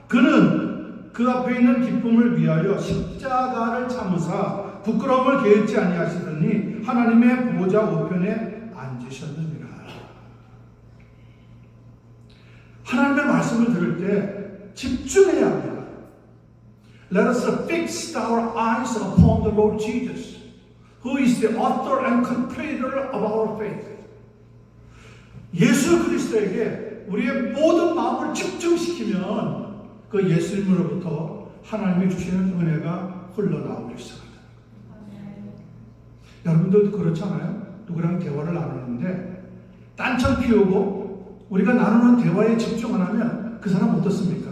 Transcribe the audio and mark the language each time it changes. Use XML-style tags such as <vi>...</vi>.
<ko>그는 그 앞에 있는 기쁨을 위하여 십자가를 참으사 부끄러움을 게을지 아니하시더니 하나님의 보좌 우편에 앉으셨느니라. 하나님의 말씀을 들을 때 집중해야 합니다.</ko> <en>Let us fix our eyes upon the Lord Jesus, who is the author and completer of our faith.</en> <ko>예수 그리스도에게 우리의 모든 마음을 집중시키면 그 예수님으로부터 하나님이 주시는 은혜가 흘러나오기 시작합니다. 여러분들도 그렇잖아요? 누구랑 대화를 나누는데 딴청 피우고 우리가 나누는 대화에 집중 안 하면 그 사람 어떻습니까?</ko>